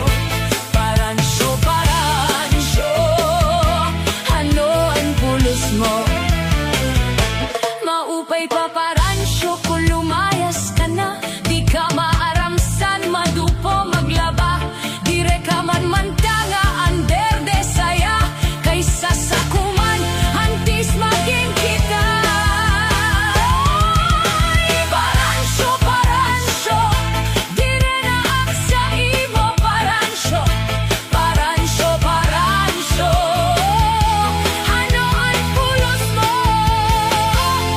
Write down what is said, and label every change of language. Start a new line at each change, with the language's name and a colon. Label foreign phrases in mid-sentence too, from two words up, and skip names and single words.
Waray: Paransyo, paransyo, ano ang pulos mo? Maupay pa paransyo kung lumayas ka na, di ka maaramsan madupo maglaba. Dire ka man mantanga
English: under de
Waray: saya, kaysa sa kuman antis maging kita. Paransyo, paransyo, dire na sa imo paransyo. Paransyo, paransyo, ano ang pulos mo?